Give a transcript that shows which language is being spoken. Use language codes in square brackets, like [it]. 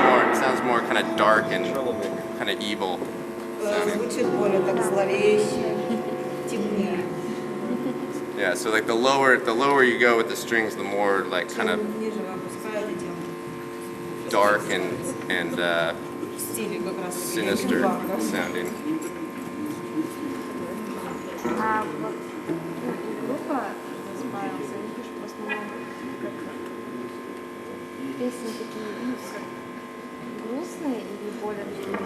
[en] It sounds more kind of dark and kind of evil. [ru] Звучит более так зловеще, темнее. [en] Yeah, so like the lower you go with the strings, the more like kind of [ru] Чем ниже вы опускаете, тем [en] dark and [ru] в стиле как раз [en] sinister sounding. [ru] А вот группа The Spirals, они пишут в основном как песни такие, ну, как грустные или более такие